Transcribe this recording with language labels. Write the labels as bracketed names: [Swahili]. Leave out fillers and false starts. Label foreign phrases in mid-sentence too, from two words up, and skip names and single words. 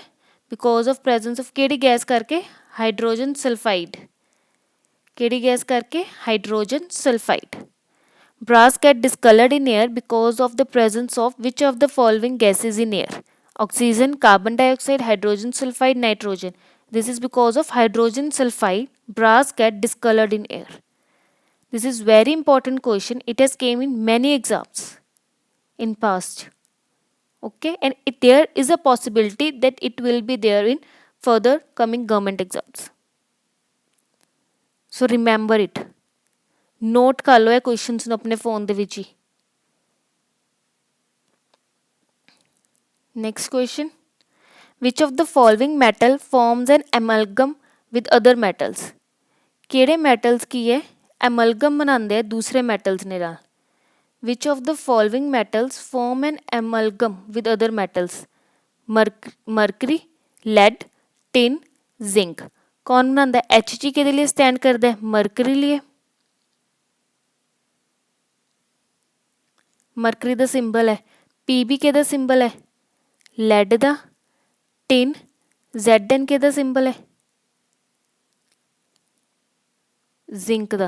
[English] because of presence of [Punjabi] ਕਿਹੜੀ ਗੈਸ ਕਰਕੇ? [English] hydrogen sulfide. [Punjabi] ਕਿਹੜੀ ਗੈਸ ਕਰਕੇ? [English] hydrogen sulfide. Brass get discolored in air because of the presence of which of the following gases in air? Oxygen, carbon dioxide, hydrogen sulfide, nitrogen. This is because of hydrogen sulfide, brass get discolored in air. This is very important question. It has came in many exams in past. Okay, and there is a possibility that it will be there in further coming government exams. So remember it. Note [Punjabi] ਕਰ ਲਓ ਇਹ questions ਨੂੰ ਆਪਣੇ phone ਦੇ ਵਿੱਚ ਹੀ। [English] Next question. Which of the following metal forms an amalgam with other metals? [Punjabi] ਕਿਹੜੇ metals ਕੀ ਹੈ amalgam ਬਣਾਉਂਦੇ ਆ ਦੂਸਰੇ metals ਦੇ ਨਾਲ? [English] Which of the following metals form an amalgam with other metals? Mercury, lead, tin, zinc. [Punjabi] ਕੌਣ ਬਣਾਉਂਦਾ? Hg ਕਿਹਦੇ ਲਈ ਸਟੈਂਡ ਕਰਦਾ? ਮਰਕਰੀ ਲਈ। ਮਰਕਰੀ ਦਾ ਸਿੰਬਲ ਹੈ। Pb ਕਿਹਦਾ ਸਿੰਬਲ ਹੈ? ਲੈਡ ਦਾ। ਟਿਨ Zn ਕਿਹਦਾ ਸਿੰਬਲ ਹੈ? ਜ਼ਿੰਕ ਦਾ।